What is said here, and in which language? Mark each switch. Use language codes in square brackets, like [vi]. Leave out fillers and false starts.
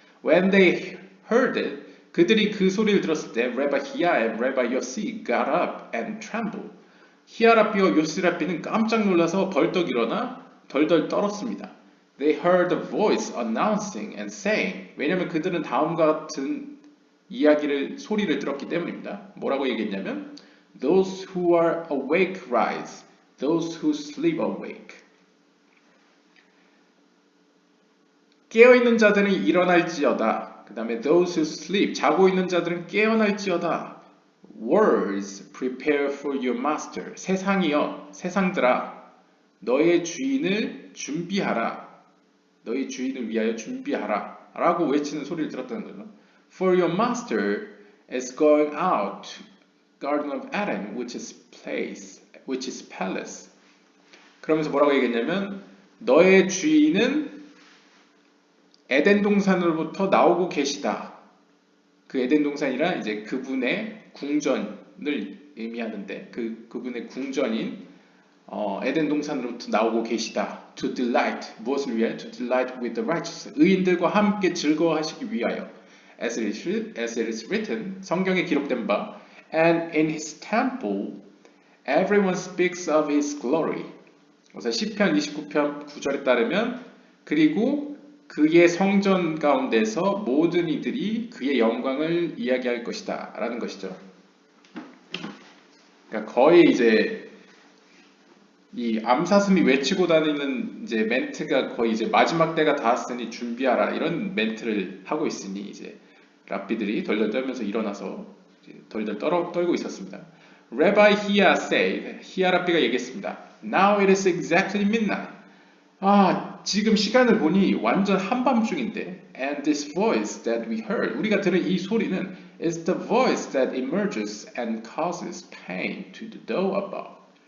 [en] When they heard it, [ko] 그들이 그 소리를 들었을 때 [en] Rabbi Hia and Rabbi Yossi got up and trembled. [ko] 히아랍비와 요시랍비는 깜짝 놀라서 벌떡 일어나 덜덜 떨었습니다. [en] They heard a voice announcing and saying. [ko] 왜냐하면 그들은 다음과 같은 소리를 들었기 때문입니다. 뭐라고 얘기했냐면 [en] Those who are awake rise, those who sleep awake. [ko] 깨어있는 자들은 일어날지어다. 그 다음에 [en] those who sleep, [ko] 자고 있는 자들은 깨어날지어다. [en] Words prepare for your master. [ko] 세상이여, 세상들아, 너의 주인을 준비하라. 너의 주인을 위하여 준비하라. 라고 외치는 소리를 들었다는 거죠. [en] For your master is going out to Garden of Eden, which is palace. [ko] 그러면서 뭐라고 얘기했냐면 너의 주인은 에덴 동산으로부터 나오고 계시다. 그 에덴 동산이란 이제 그분의 궁전을 의미하는데 그분의 궁전인 에덴 동산으로부터 나오고 계시다. [en] To delight, [ko] 무엇을 위하여? [en] To delight with the righteous. [ko] 의인들과 함께 즐거워하시기 위하여. [en] As it is written, [ko] 성경에 기록된 바 [en] And in his temple, everyone speaks of his glory. [ko] 그래서 시편 29편 9절에 따르면 그리고 그의 성전 가운데서 모든 이들이 그의 영광을 이야기할 것이다 라는 것이죠. 그러니까 거의 이제 이 암사슴이 외치고 다니는 이제 멘트가 거의 이제 마지막 때가 닿았으니 준비하라 이런 멘트를 하고 있으니 이제 랍비들이 덜덜 떨면서 일어나서 덜덜 떨고 있었습니다. [en] Rabbi Hia said, [ko] 히아 랍비가 얘기했습니다. [en] Now it is exactly midnight. [ko] 지금 시간을 보니 완전 한밤중인데 [en] And this voice that we heard, [ko] 우리가 들은 이 소리는 [en] is the voice that emerges and causes pain to the doe above.